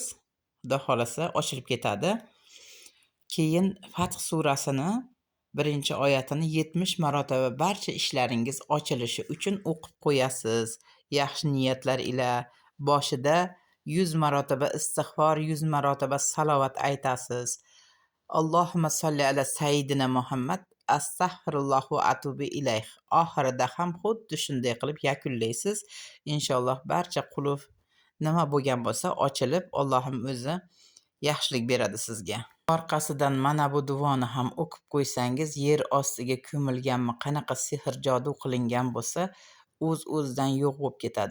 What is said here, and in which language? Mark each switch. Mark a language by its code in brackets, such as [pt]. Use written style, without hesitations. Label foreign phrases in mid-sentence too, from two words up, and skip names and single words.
[uz] Xudo xolasa ochilib ketadi. Keyin Fath surasini 1-oyatini 70 marotaba barcha ishlaringiz ochilishi uchun o'qib qo'yasiz. Yaxshi niyatlar ila boshida 100 marotaba istig'for, 100 marotaba salovat aytasiz. [ar] اللهم صل على سيدنا محمد أستغفر الله وأتوب إليه. [uz] Oxirida ham xuddi shunday qilib yakunlaysiz. Inshaalloh barcha qulf nima bo'lgan bo'lsa ochilib, Allohim o'zi yaxshilik beradi sizga. Orqasidan mana bu duoni ham o'qib qo'ysangiz, yer ostiga ko'milganmi, qanaqa sehr jodu qilingan bo'lsa, o'zidan yo'q bo'lib ketadi.